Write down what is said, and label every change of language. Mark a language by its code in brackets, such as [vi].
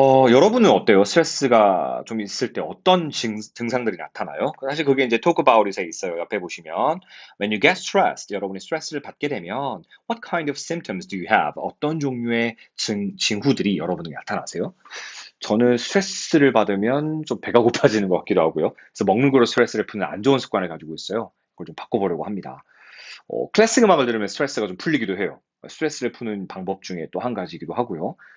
[ko] 여러분은 어때요? 스트레스가 좀 있을 때 어떤 증상들이 나타나요? 사실 그게 이제 [en] talk about it [ko] 에 있어요. 옆에 보시면 [en] when you get stressed, [ko] 여러분이 스트레스를 받게 되면 [en] what kind of symptoms do you have? [ko] 어떤 종류의 징후들이 여러분에게 나타나세요? 저는 스트레스를 받으면 좀 배가 고파지는 것 같기도 하고요. 그래서 먹는 거로 스트레스를 푸는 안 좋은 습관을 가지고 있어요. 그걸 좀 바꿔보려고 합니다. 클래식 음악을 들으면 스트레스가 좀 풀리기도 해요. 스트레스를 푸는 방법 중에 또 한 가지이기도 하고요.